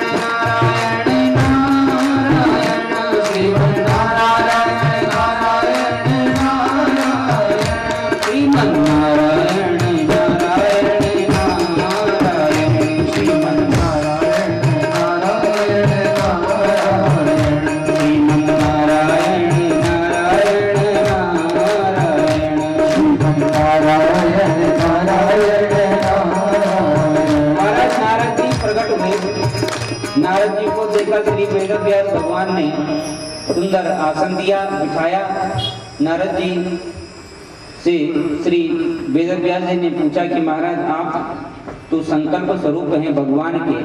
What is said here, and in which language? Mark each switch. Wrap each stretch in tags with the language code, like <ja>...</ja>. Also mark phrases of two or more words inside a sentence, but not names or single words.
<hi>नारायण नारायण, श्रीमन नारायण नारायण नारायण, श्रीमन नारायण नारायण नारायण, श्रीमन नारायण नारायण नारायण, श्रीमन नारायण नारायण नारायण, श्रीमन नारायण नारायण नारायण। महाराज नारद जी प्रकट हुए। नारद जी को देखा श्री वेदव्यास भगवान ने सुंदर आसन दिया, बिठाया। नारद जी से श्री वेदव्यास जी ने पूछा कि महाराज आप तो संकल्प स्वरूप हैं भगवान के।</hi>